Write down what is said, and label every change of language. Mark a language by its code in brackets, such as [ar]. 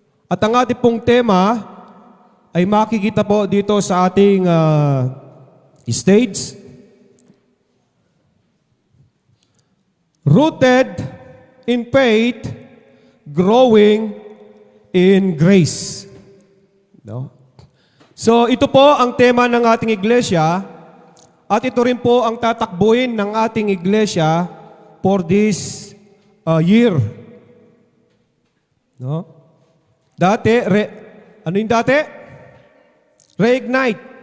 [tl] At ang ating pong tema ay makikita po dito sa ating stage. [en] Rooted in faith, growing in grace. [tl] No? So ito po ang tema ng ating iglesia at ito rin po ang tatakbuhin ng ating iglesia [en] for this year. [tl] No? Dati, ano yung dati? Reignite.